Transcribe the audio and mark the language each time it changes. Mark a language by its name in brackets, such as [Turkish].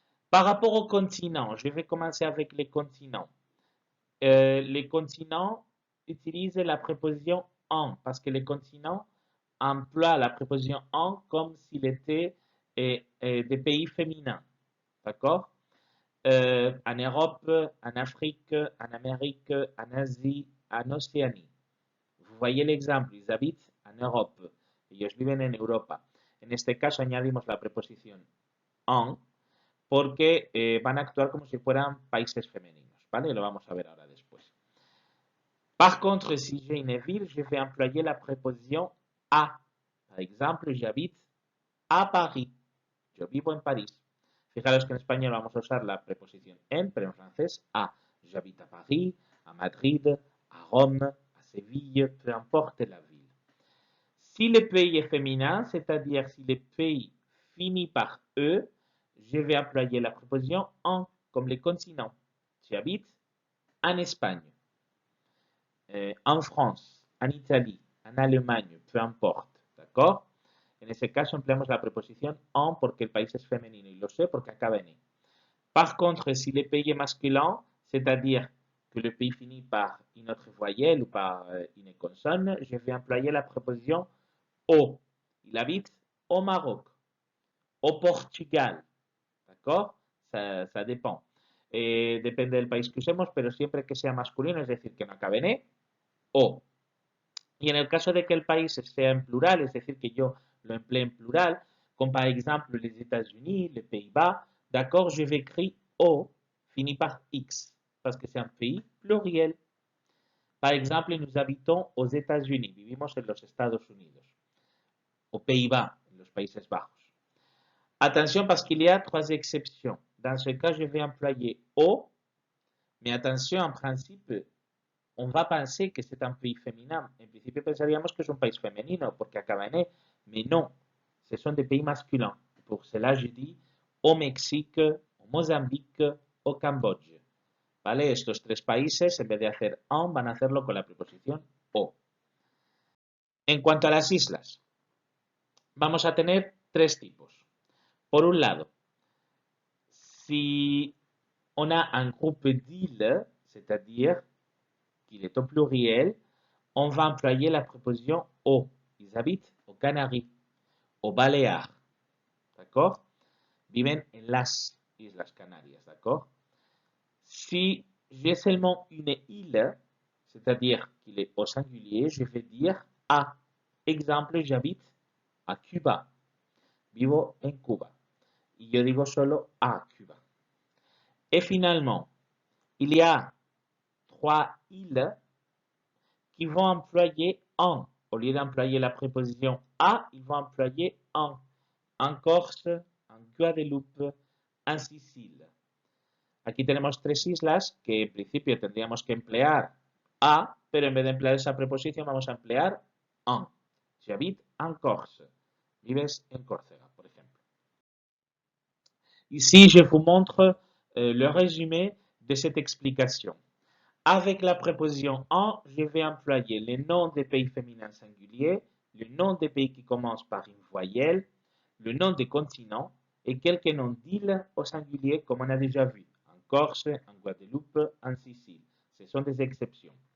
[French] Par rapport aux continents, je vais commencer avec les continents. Les continents utilisent la préposition en parce que les continents emploient la préposition en comme s'il était des pays féminins. D'accord? En Europe, en Afrique, en Amérique, en Asie, en Océanie. Vous voyez l'exemple, ils habitent en Europe. [Spanish] Ellos viven en Europa. En este caso añadimos la preposición en porque van a actuar como si fueran países femeninos, ¿vale? Lo vamos a ver ahora después. [French] Par contre, si j'ai une ville, je vais employer la préposition à. Par exemple, j'habite à Paris. [Spanish] Yo vivo en París. Fijaros que en español vamos a usar la preposición en, pero en francés à. [French] J'habite à Paris, à Madrid, à Rome, à Séville, peu importe la ville. Si le pays est féminin, c'est-à-dire si le pays finit par E, je vais employer la préposition en, comme les continents. J'habite en Espagne, en France, en Italie, en Allemagne, peu importe. ¿D'accord? [Spanish] En ese caso empleamos la preposición en porque el país es femenino y lo sé porque acaba en E. [French] Par contre, si le pays est masculin, c'est-à-dire que le pays finit par une autre voyelle ou par une consonne, je vais employer la préposition au. Il habite au Maroc, au Portugal. ¿D'accord? Ça dépend. [Spanish] Depende del país que usemos, pero siempre que sea masculino, es decir, que no acabe en E, o. Y en el caso de que el país sea en plural, [French] es decir, que yo lo emplee en plural, comme par exemple les États-Unis, les Pays-Bas, d'accord, je vais écrire O fini par X, parce que c'est un pays pluriel. Par exemple, nous habitons aux États-Unis, [Spanish] vivimos en los Estados Unidos, [French] aux Pays-Bas, [Spanish] en los Países Bajos. [French] Attention parce qu'il y a trois exceptions. Dans ce cas, je vais employer O, mais attention, en principe, on va penser que c'est un pays féminin. [Spanish] En principio pensaríamos que es un país femenino porque acaba en E, [French] mais non, ce sont des pays masculins. Pour cela, je dis au Mexique, au Mozambique, au Cambodge. [Spanish] ¿Vale? Estos tres países, en vez de hacer en, van a hacerlo con la preposición o. En cuanto a las islas, vamos a tener tres tipos. Por un lado, si [French] on a un groupe d'îles, c'est-à-dire qu'il est au pluriel, on va employer la préposition au. Ils habitent aux Canaries, aux Baléares, d'accord? [Spanish] Viven en las Islas Canarias, [French] d'accord? Si j'ai seulement une île, c'est-à-dire qu'il est au singulier, je vais dire a. Exemple, j'habite a Cuba. [Spanish] Vivo en Cuba. Y yo digo solo a Cuba. [French] Et finalement, il y a 3 îles qui vont employer en. Au lieu d'employer la préposition a, ils vont employer en. En Corse, en Guadeloupe, en Sicile. [Spanish] Aquí tenemos 3 islas que en principio tendríamos que emplear a, pero en vez de emplear esa preposición vamos a emplear en. [French] J'habite en Corse. [Spanish] Vives en Córcega, por ejemplo. [French] Ici, je vous montre le résumé de cette explication. Avec la préposition en, je vais employer les noms des pays féminins singuliers, le nom des pays qui commencent par une voyelle, le nom des continents et quelques noms d'îles au singulier comme on a déjà vu, en Corse, en Guadeloupe, en Sicile. Ce sont des exceptions.